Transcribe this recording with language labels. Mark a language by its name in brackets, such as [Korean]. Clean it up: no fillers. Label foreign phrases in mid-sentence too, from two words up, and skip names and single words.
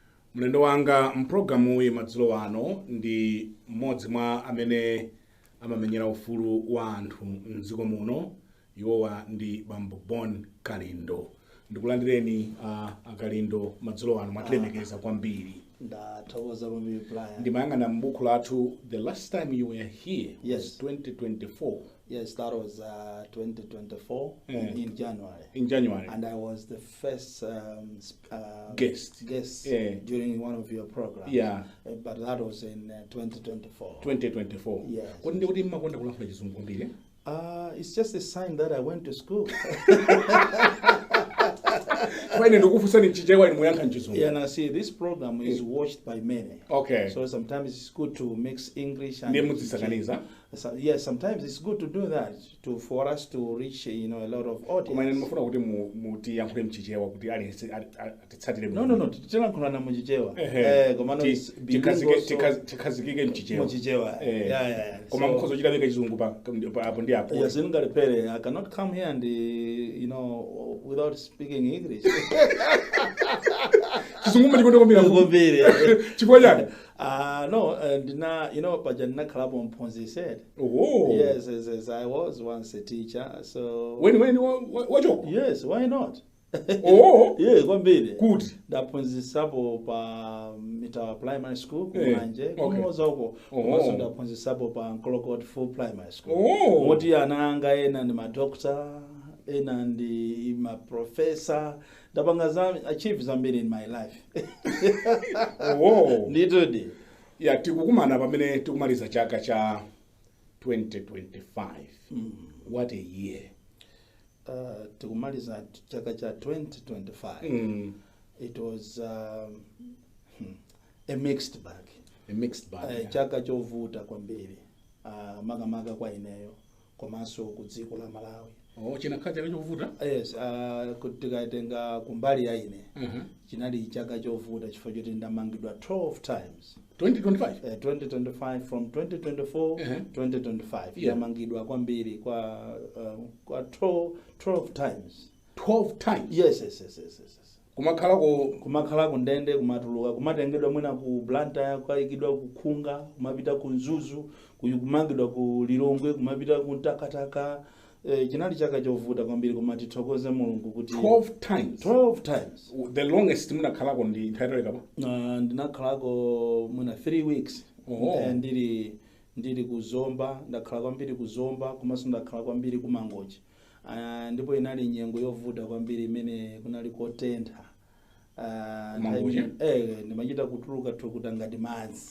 [Nyanja] Mlendo wanga mprogramu madzulo ano ndi mmodzi mwa amene amamenyera ufulu wa anthu mdziko muno. Iwowa ndi Bambo Bon Kalindo. Ndikulandireni Kalindo madzulo ano mwatilemekeza kwambiri. Ndathokoza kwambiri Brian. Ndimayang'ana m'buku lathu, [English] the last time you were here Yes. was 2024. Yes, that was 2024 in January. In January. And I was the first Guest. during one of your programs. Yeah. But that was in 2024. 2024. Yes. [Nyanja] Kodi ndi kuti mmakonda kulankhula chizungu kwambiri? [English] It's just a sign that I went to school. Fine, [Nyanja] ndikufunsani mchichewa ni muyankha mchizungu. [English] Yeah, now see, this program is watched by many. Okay. So sometimes it's good to mix English and [Nyanja] Ndiye mudzisakaniza. [English] So, yes, sometimes it's good to do that for us to reach, a lot of audience. [Nyanja] Koma ine ndimafuna kuti muti yankhule mchichewa kuti atitsatire. No. Tilankhula na muchichewa. Komano tikhazikike mchichewa. Muchichewa. Yeah. Koma mukhozo chilaveka chizungu apo ndi apo. [English] Yes, I cannot come here and without speaking English. [Nyanja] Chizungu machikondo kwambiri. Chifukwa chake? [English] No, Pajana Kalabo Mponzi said. Oh. Yes, I was once a teacher, so. When, what job? Yes, why not? Oh. Yeah, kwambiri. Good. [Nyanja] Ndaphunzisapo pa Mitawa Primary School kumanje. Kumoza uko. Kumoza ndaphunzisapo pa Nkolokot Full Primary School. Oh. Moti ananga ena ndi madoctor, ena ndi maprofessor. Ndapanga achieve zambiri [English] in my life. [Nyanja] Oh. Nditudi. Yeah, tikukumana pamene tikumaliza chaka cha 2025. [English] What a year. [Nyanja] Tikumaliza chaka cha 2025. [English] It was a mixed bag. A mixed bag. [Nyanja] Chaka chovuta kwambiri. Maga kwa ineyo komanso ku dziko la Malawi. Oh, chinakhaja chovuta? Yes, tikatenga kumbali ya ine. Chinali chaka chovuta chifukwa choti ndamangidwa 12 times. 2025? 2025 from 2024 2025. Ndamangidwa kwambiri kwa 12 times. 12 times? Yes. Kumakhalako ndende kumatuluka kumatengedwa mwina ku Blantyre kwaikidwa kukhunga kumapita ku Nzuzu kumangidwa ku Lilongwe kumapita ku Takataka. Chinali chaka chovuta kwambiri koma tithokoze Mulungu kuti 12 times. 12 times. [English] The longest [Nyanja] munakhalako ndi nthawi kapa? Ndinakhalako mwina 3 weeks. Ndili kuzomba, ndakhala kwambiri kuzomba komanso ndakhala kwambiri kumangochi. Ndipo inali nyengo yovuta kwambiri imene kunali kotentha. Ndimachita kutuluka thukuta ngati madzi.